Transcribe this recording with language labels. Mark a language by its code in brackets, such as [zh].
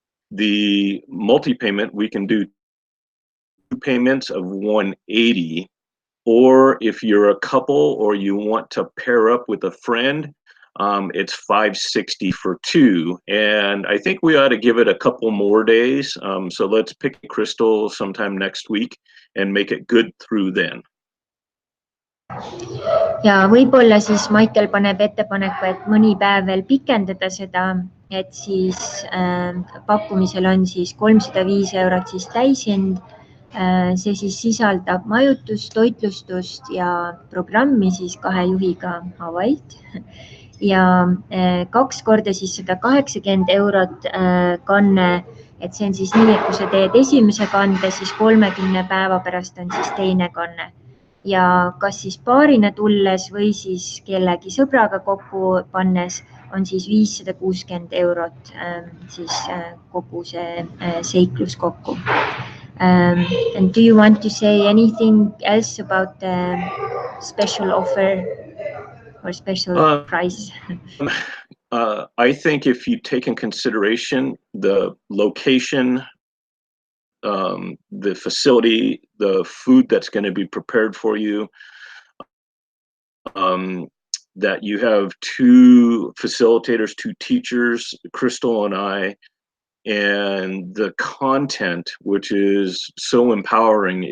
[en] The multi-payment, we can do 2 payments of $180, or if you're a couple or you want to pair up with a friend, it's $560 for 2. And I think we ought to give it a couple more days. So let's pick a crystal sometime next week and make it good through then. [et] Ja võib-olla siis Michael paneb ettepaneku, et mõni päev veel pikendada seda, et siis pakkumisel on siis €305 siis täishind. See siis sisaldab majutust, toitlustust ja programmi siis 2 juhiga Hawaii'lt. Ja 2 korda siis €180 kanne, et see on siis nii, et kui sa teed esimese kande, siis 30 päeva pärast on siis teine kanne. Ja kas siis paarina tulles või siis kellegi sõbraga kokku pannes on siis €560 siis kogu see seiklus kokku. [en] And do you want to say anything else about the special offer or special price? I think if you take in consideration the location, the facility, the food that's going to be prepared for you, that you have 2 facilitators, 2 teachers, Crystal and I, and the content, which is so empowering.